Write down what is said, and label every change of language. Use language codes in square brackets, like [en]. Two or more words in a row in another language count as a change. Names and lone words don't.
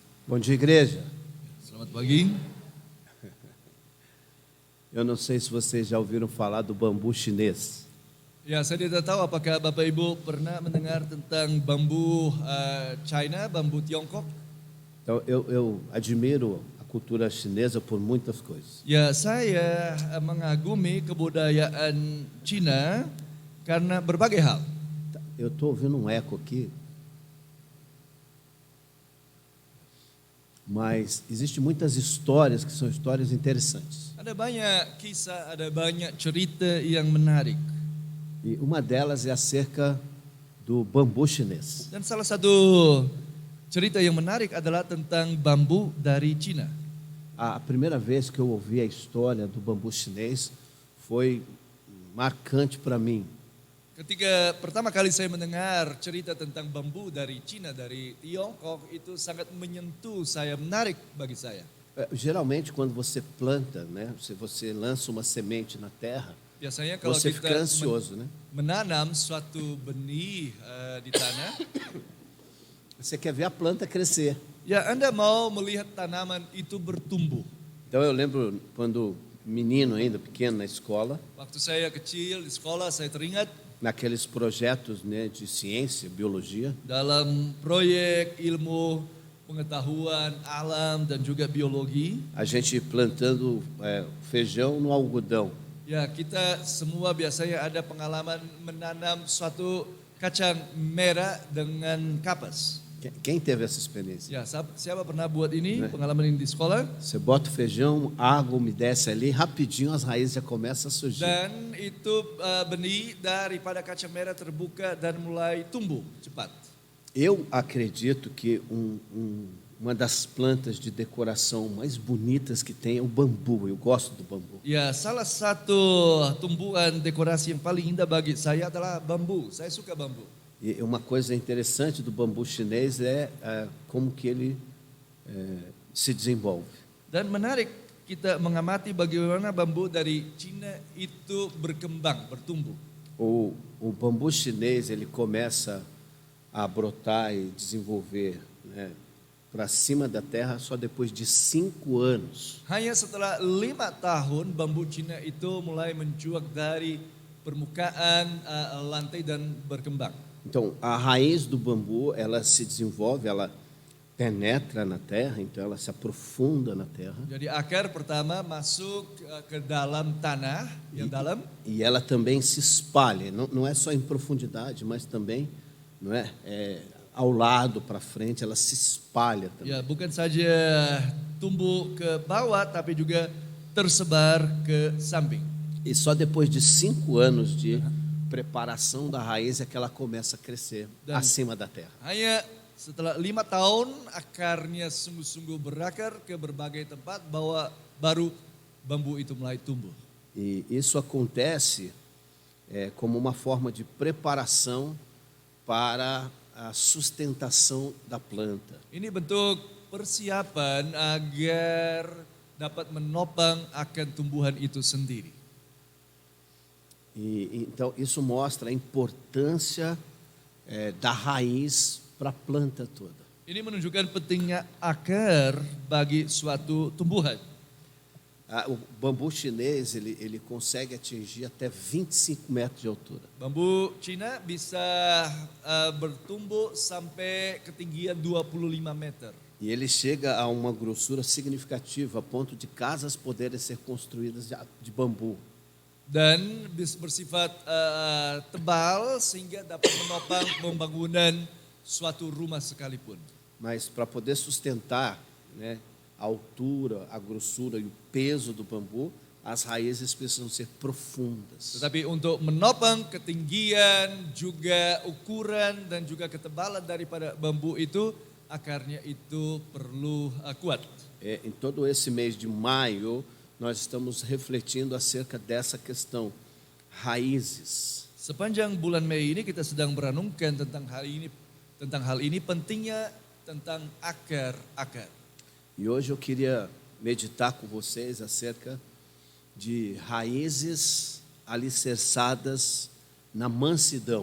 [pt] Bom dia, igreja. [id] Selamat pagi. [pt] Eu não sei se vocês já ouviram falar do bambu chinês. [id] Ya, saya tidak tahu apakah Bapak Ibu pernah mendengar tentang bambu China, bambu Tiongkok. [pt] Então, eu admiro a cultura chinesa por muitas coisas. [id] Ya, saya mengagumi kebudayaan Cina karena berbagai hal. [pt] Eu estou ouvindo um eco aqui. Mas existem muitas histórias que são histórias interessantes. [id] Ada banyak kisah, ada banyak cerita yang menarik. [pt] E uma delas é acerca do bambu chinês. [id] Dan salah satu cerita yang menarik adalah tentang bambu dari Cina. [pt] A primeira vez que eu ouvi a história do bambu chinês foi marcante para mim. [id] Ketika pertama kali saya mendengar cerita tentang bambu dari Cina, dari Tiongkok, itu sangat menyentuh saya, menarik bagi saya. [pt] Geralmente, quando você planta, né, se você lança uma semente na terra, [id] Biasanya kalau [pt] você [id] kita [pt] fica ansioso, né? [id] menanam suatu benih di tanah, [pt] Você quer ver a planta crescer. [id] ya Anda mau melihat tanaman itu bertumbuh. [pt] Então, eu lembro quando menino ainda, pequeno, na escola, [id] Waktu saya kecil di sekolah, saya teringat [pt] naqueles projetos, né, de ciência, biologia, [id] dalam proyek ilmu pengetahuan alam dan juga biologi. [pt] a gente plantando feijão no algodão. [id] Ya, kita semua biasanya ada pengalaman menanam suatu kacang merah dengan kapas. [pt] Quem teve essa experiência? [id] Ya, siapa pernah buat ini, [pt] Né? [id] pengalaman ini di sekolah? [pt] Você bota o feijão, a água umedece ali, rapidinho as raízes já começam a surgir. [id] Dan itu benih daripada kacang merah terbuka dan mulai tumbuh cepat. [pt] Eu acredito que uma das plantas de decoração mais bonitas que tem é o bambu. Eu gosto do bambu. [id] Ya, salah satu tumbuhan dekorasi yang paling indah bagi saya adalah bambu. Saya suka bambu. [pt] E uma coisa interessante do bambu chinês é como que ele se desenvolve. [id] Dan menarik kita mengamati bagaimana bambu dari Cina itu berkembang, bertumbuh. [pt] O bambu chinês ele começa a brotar e desenvolver, né, para cima da terra só depois de 5 anos. [id] Hanya setelah 5 tahun bambu Cina itu mulai mencuat dari permukaan lantai dan berkembang. [pt] Então, a raiz do bambu, ela se desenvolve, ela penetra na terra, então ela se aprofunda na terra. [id] Jadi akar pertama masuk ke dalam tanah yang dalam. [pt] E ela também se espalha, não é só em profundidade, mas também, não é, ao lado, para frente, ela se espalha também. [id] Ya, bukan saja tumbuh ke bawah tapi juga tersebar ke samping. [pt] E só depois de 5 anos de preparação da raiz é que ela começa a crescer acima da terra. [id] Hanya setelah 5 tahun akarnya sungguh-sungguh berakar ke berbagai tempat bahwa baru bambu itu mulai tumbuh. [pt] E isso acontece como uma forma de preparação para a sustentação da planta. [id] Ini bentuk persiapan agar dapat menopang akan tumbuhan itu sendiri. [pt] E então isso mostra a importância da raiz para a planta toda. [id] Ini menunjukkan pentingnya akar bagi suatu tumbuhan. [pt] O bambu chinês ele consegue atingir até 25 metros de altura. [id] Bambu Cina bisa bertumbuh sampai ketinggian 25 meter. [pt] E ele chega a uma grossura significativa, a ponto de casas poderem ser construídas de bambu. [id] Dan bersifat tebal sehingga dapat menopang pembangunan suatu rumah sekalipun. [pt] Mas para poder sustentar, né, a altura, a grossura e o peso do bambu, as raízes precisam ser profundas. [id] Tetapi untuk menopang ketinggian, juga ukuran dan juga ketebalan daripada bambu itu, akarnya itu perlu kuat. [pt] Em todo esse mês de maio, nós estamos refletindo acerca dessa questão, raízes. [id] Sepanjang bulan Mei ini kita sedang merenungkan tentang hal ini pentingnya tentang akar. [pt] E hoje eu queria meditar com vocês acerca de raízes alicerçadas na mansidão.